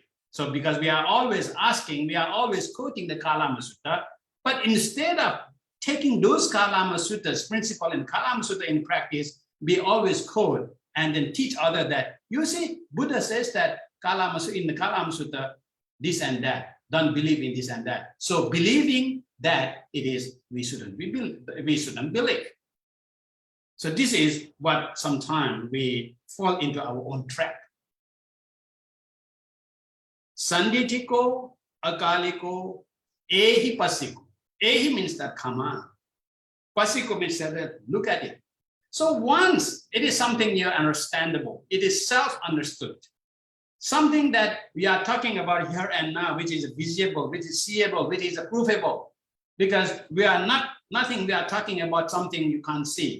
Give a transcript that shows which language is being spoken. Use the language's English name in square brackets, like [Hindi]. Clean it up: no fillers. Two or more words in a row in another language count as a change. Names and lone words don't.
[English] So because we are always asking, we are always quoting the Kalama Sutta, but instead of taking those Kalama Suttas, principle in Kalama Sutta in practice, we always quote and then teach others that, you see, Buddha says that in the Kalama Sutta, this and that, don't believe in this and that. So believing that it is, we shouldn't believe. So this is what sometimes we fall into our own trap. [Pali] Sanditiko, akaliko, ehi pasiko. [English] Ehi means that come on. Pasiko means that look at it. So once it is something understandable, it is self-understood, something that we are talking about here and now, which is visible, which is seeable, which is provable, because we are nothing we are talking about something you can't see.